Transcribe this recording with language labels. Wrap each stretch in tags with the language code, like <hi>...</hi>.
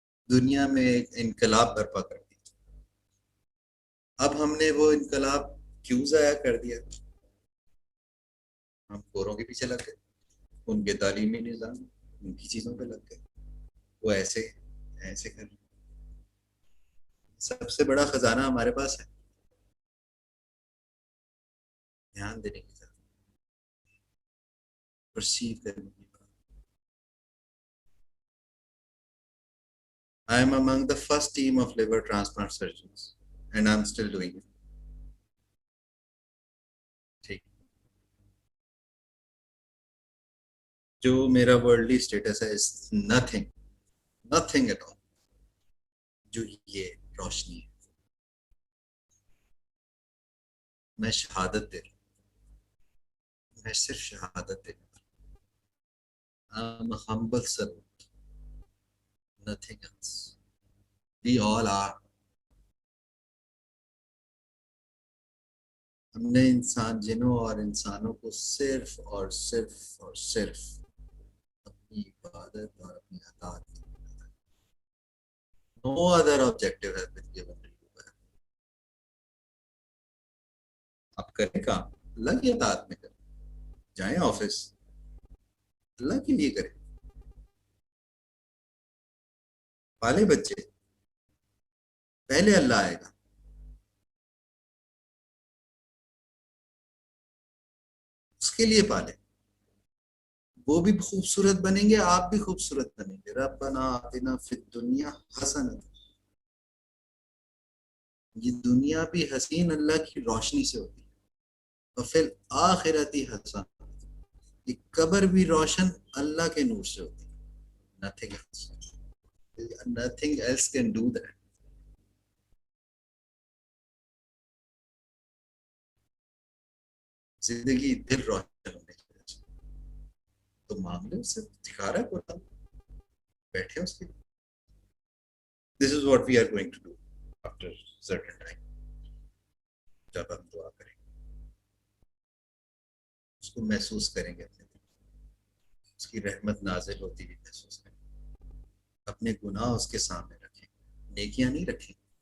<ur>دنیا میں ایک انقلاب برپا کر دیا. اب ہم نے وہ انقلاب کیوں ضائع کر دیا؟ ہم گوروں کے پیچھے لگ گئے، ان کے تعلیمی نظام، ان کی چیزوں پہ لگ گئے، وہ ایسے ایسے کر رہے. سب سے بڑا خزانہ ہمارے پاس ہے، دھیان دینے کی ضرورت، پرسیو کرنے کی بات.</ur> <en>I am among the first team of liver transplant surgeons and I'm still doing it.</en> <ur>ٹھیک. جو میرا ورلڈلی اسٹیٹس ہے</ur> <en>is nothing, nothing at all.</en> <ur>جو یہ روشنی ہے، میں شہادت دے رہا ہوں، میں صرف شہادت دے رہا ہوں.</ur> <en>I'm a humble servant, nothing else. We all are.</en> <ur>ہم نے انسان، جنوں اور انسانوں کو صرف اور صرف اور صرف اپنی عبادت اور اپنی اطاعت کی.</ur> <en>No other objective has been given to you.</en> <ur>آپ کریں کام اللہ کی اطاعت میں کریں، جائیں آفس اللہ کے لیے کریں، پالے بچے، پہلے اللہ آئے گا. اس کے لیے پالیں، وہ بھی خوبصورت بنیں گے، آپ بھی خوبصورت بنیں گے.</ur> <ar>ربنا آتنا فی الدنیا حسنۃ.</ar> <ur>یہ دنیا بھی حسین اللہ کی روشنی سے ہوتی ہے، اور</ur> <ar>فی الآخرۃ حسنۃ.</ar> <ur>یہ قبر بھی روشن اللہ کے نور سے ہوتی ہے.</ur> <en>nothing else. Nothing else can do that.</en> <ur>زندگی دل روشن ہونے کی وجہ سے تو معاملے سے دکھا رہا ہے قرآن، بیٹھے اس کے.</ur> <en>This is what we are going to do after certain time.</en> <ur>جب ہم دعا کریں اس کو محسوس کریں گے، اپنے دل اس کی رحمت نازل ہوتی ہوئی محسوس کریں. اپنے گناہ اس کے سامنے رکھیں، نیکیاں نہیں رکھیں.</ur>